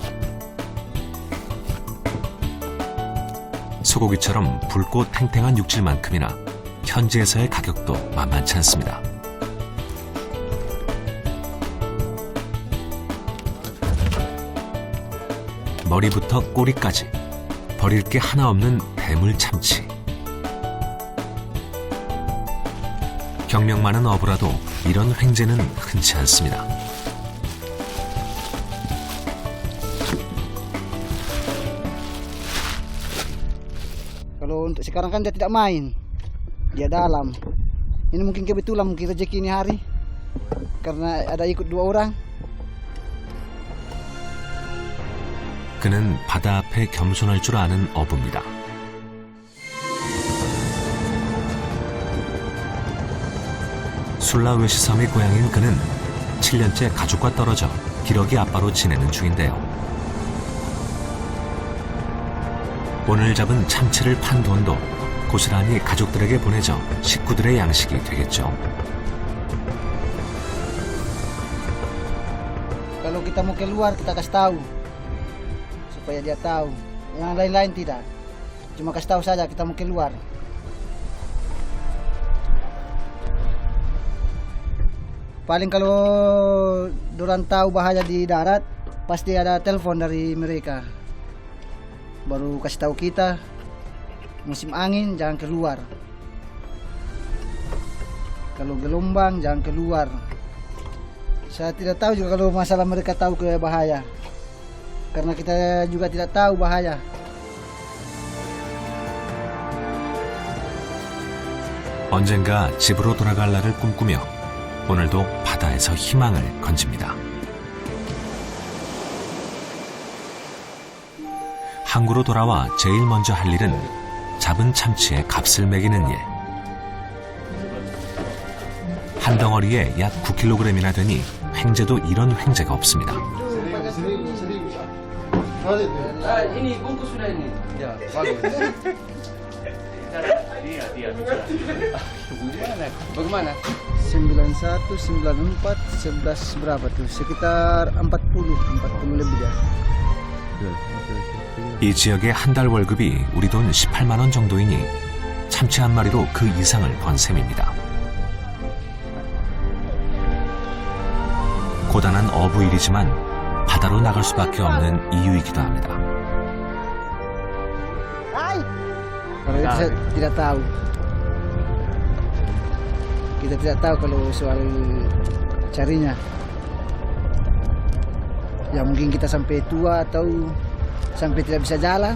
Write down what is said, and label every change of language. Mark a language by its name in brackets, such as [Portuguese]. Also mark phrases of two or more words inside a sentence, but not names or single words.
[Korean] 소고기처럼 붉고 탱탱한 육질만큼이나 현지에서의 가격도 만만치 않습니다. 머리부터 꼬리까지 버릴 게 하나 없는 대물 참치. 경력 많은 어부라도 이런 횡재는 흔치 않습니다. [Indonesian] Kalau untuk sekarang kan dia tidak main, dia dalam. Ini mungkin kebetulan, mungkin rezeki ini hari, karena ada ikut 2 orang. [Korean] 그는 바다 앞에 겸손할 줄 아는 어부입니다. 술라웨시 섬의 고향인 그는 7년째 가족과 떨어져 기러기 아빠로 지내는 중인데요. 오늘 잡은 참치를 판 돈도 고스란히 가족들에게 보내져 식구들의 양식이 되겠죠. [Indonesian] Kalau kita mau keluar, kita kasih tahu supaya dia tahu. Yang lain-lain tidak, cuma kasih tahu saja kita mau keluar. Paling kalau dorang tahu bahaya di darat, pasti ada telepon dari mereka. Baru kasih tahu kita, musim angin jangan keluar. Kalau gelombang jangan keluar. Saya tidak tahu juga kalau masalah mereka tahu ke bahaya. Karena kita juga tidak tahu bahaya. [Korean] 언젠가 집으로 돌아갈 날을 꿈꾸며 오늘도 바다에서 희망을 건집니다. 항구로 돌아와 제일 먼저 할 일은 잡은 참치의 값을 매기는 일. 한 덩어리에 약 9kg이나 되니 횡재도 이런 횡재가 없습니다. [Indonesian] Ini bungkus sudah ini. Ya, bagus. Bagaimana? 91, 94, 11 berapa tuh? Sekitar 40 lebih ya. [Korean] 이 지역의 한 달 월급이 우리 돈 18만 원 정도이니 참치 한 마리로 그 이상을 번 셈입니다. 고단한 어부 일이지만 바다로 나갈 수밖에 없는 이유이기도 합니다. [Indonesian] Kalau itu saya tidak tahu. Kita tidak tahu kalau soal carinya. Ya mungkin kita sampai tua atau sampai tidak bisa jalan.